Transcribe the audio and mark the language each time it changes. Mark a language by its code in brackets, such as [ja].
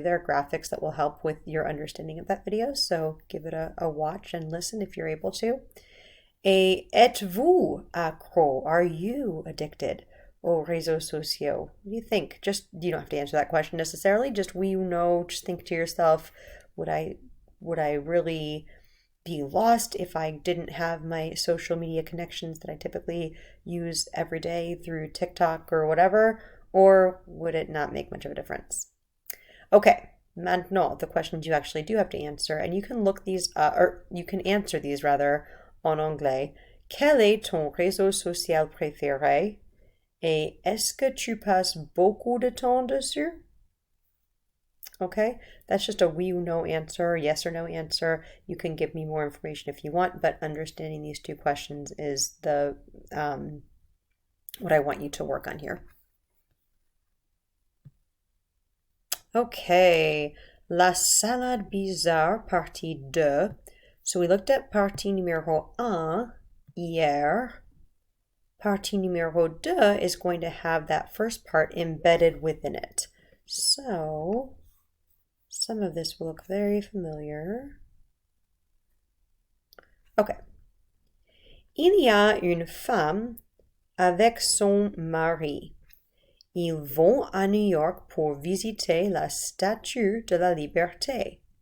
[en] There are graphics that will help with your understanding of that video. So give it a watch and listen if you're able to. [fr] Et êtes-vous accro? [en] Are you addicted [fr] aux réseaux sociaux? [en] What do you think? Just, you don't have to answer that question necessarily. Just just think to yourself, would I really be lost if I didn't have my social media connections that I typically use every day through TikTok or whatever? Or would it not make much of a difference? [fr] Okay, maintenant, [en] the questions you actually do have to answer, and you can look these, or you can answer these rather [fr] en anglais. [en] Quel est ton réseau social préféré? Et est-ce que tu passes beaucoup de temps dessus? Okay, that's just a oui or no answer, yes or no answer. You can give me more information if you want, but understanding these two questions is the what I want you to work on here. [fr] Okay, la salade bizarre, partie 2. [en] So we looked at [fr] partie numéro 1 hier. [en] Partie numéro 2 is going to have that first part embedded within it. So some of this will look very familiar. Okay. [fr] Il y a une femme avec son mari. Ils vont à New York pour visiter la Statue de la Liberté.